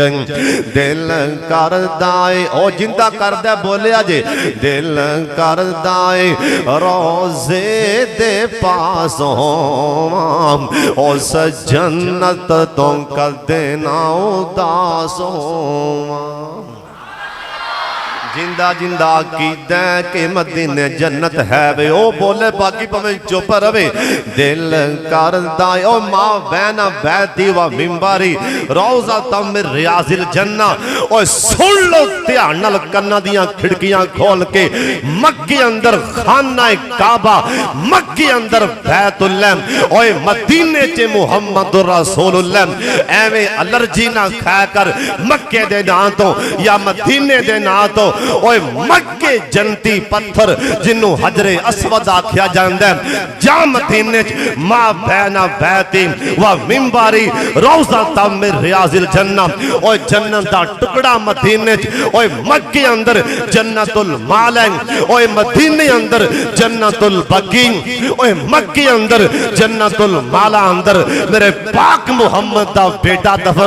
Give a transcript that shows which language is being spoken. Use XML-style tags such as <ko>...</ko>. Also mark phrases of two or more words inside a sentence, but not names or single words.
<pa>دل کردا اے او جندا کردا بولیا جے دل کردا اے روضے دے پاس ہوواں اس جنت توں کدے نہ اداس ہوواں. جندا جندا کیدا کے مدینے جنت ہے وے او بولے باقی بھاویں چپ روے. دل کردا او</pa> <ar>ما بين بيتي ومنبري روضة من رياض الجنة.</ar> <pa>او سن لو دھیان نال کناں دیاں کھڑکیاں کھول کے. مکے اندر خانہ کعبہ، مکے اندر بیت اللہ، اوئے مدینے چ</pa> <ar>محمد رسول الله.</ar> <pa>ایویں الرجی نہ کھا کر مکے دے ناں توں یا مدینے دے ناں توں. اوئے مکے جنتی پتھر جنوں حجر اسود آکھیا جاندا جا مدینے چ</pa> <ar>ما بين بيتي ومنبري روضة من رياض الجنة.</ar> <pa>اوئے جنت دا ٹکڑا مدینے چ۔ اوئے مکے اندر جنت المعلیٰ، اوئے مدینے اندر جنت البقیع، اوئے مکے اندر جنت المعلیٰ اندر میرے پاک محمد دا بیٹا دفن.</pa>